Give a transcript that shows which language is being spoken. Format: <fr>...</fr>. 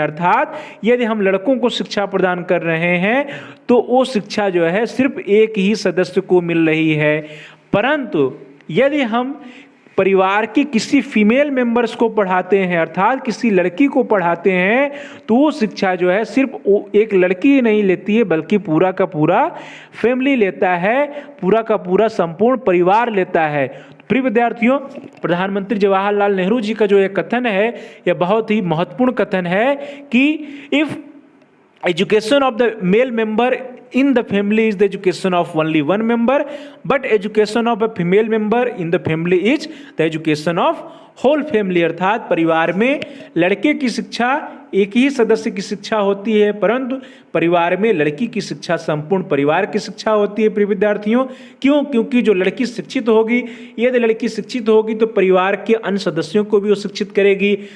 <hi>अर्थात यदि हम लड़कों को शिक्षा प्रदान कर रहे हैं तो वो शिक्षा जो है सिर्फ एक ही सदस्य को मिल रही है, परंतु यदि हम परिवार की किसी फीमेल मेंबर्स को पढ़ाते हैं, अर्थात किसी लड़की को पढ़ाते हैं, तो वो शिक्षा जो है सिर्फ एक लड़की ही नहीं लेती है, बल्कि पूरा का पूरा फैमिली लेता है, पूरा का पूरा संपूर्ण परिवार लेता है। प्रिय विद्यार्थियों, प्रधानमंत्री जवाहरलाल नेहरू जी का जो यह कथन है, यह बहुत ही महत्वपूर्ण कथन है कि</hi> <en>If education of the male member in the family is the education of only one member, but education of a female member in the family is the education of whole family.</en> <hi>अर्थात परिवार में लड़के की शिक्षा एक ही सदस्य की शिक्षा होती है, परंतु परिवार में लड़की की शिक्षा संपूर्ण परिवार की शिक्षा होती है। प्रिय विद्यार्थियों, क्यों? क्योंकि जो लड़की शिक्षित होगी, यदि लड़की शिक्षित होगी तो परिवार के अन्य सदस्यों को भी वो शिक्षित करेगी।</hi>